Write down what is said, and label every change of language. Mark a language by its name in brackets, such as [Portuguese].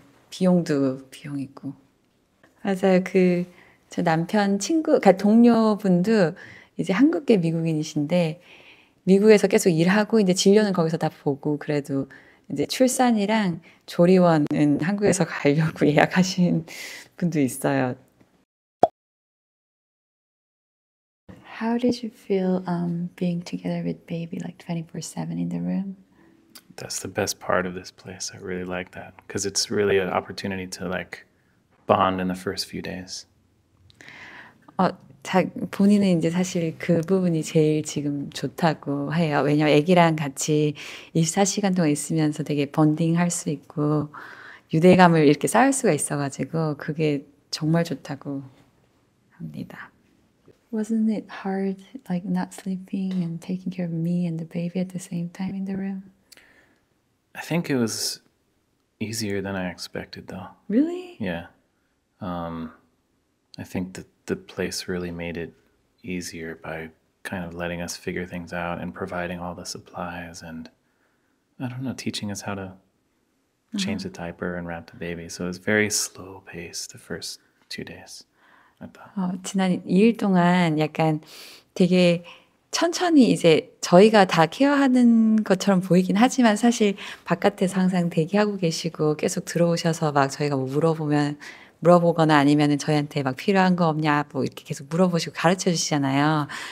[Korean] 비용도 비용이고. 맞아요. 저 남편 친구, 그러니까 동료분도 이제 한국계 미국인이신데 미국에서 계속 일하고 이제 진료는 거기서 다 보고 그래도 이제 출산이랑 조리원은 한국에서 가려고 예약하신 분도 있어요. [English] How did you feel being together with baby like 24/7 in the room? That's the best part of this place. I really like that because it's really an opportunity to like bond in the first few days. [Korean] 본인은 이제 사실 그 부분이 제일 지금 좋다고 해요. 왜냐면 아기랑 같이 24시간 동안 있으면서 되게 번딩할 수 있고 유대감을 이렇게 쌓을 수가 있어가지고 그게 정말 좋다고 합니다. [English] Wasn't it hard, like not sleeping and taking care of me and the baby at the same time in the room? I think it was easier than I expected, though. Really? Yeah. I think that the place really made it easier by kind of letting us figure things out and providing all the supplies and, I don't know, teaching us how to change the diaper and wrap the baby. So it was very slow paced the first 2 days, I thought. [Korean] 지난 2일 동안 약간 되게 천천히 이제 저희가 다 케어하는 것처럼 보이긴 하지만 사실 바깥에서 항상 대기하고 계시고 계속 들어오셔서 막 저희가 뭐 물어보거나 아니면은 저희한테 막 필요한 거 없냐 뭐 이렇게 계속 물어보시고 가르쳐 주시잖아요.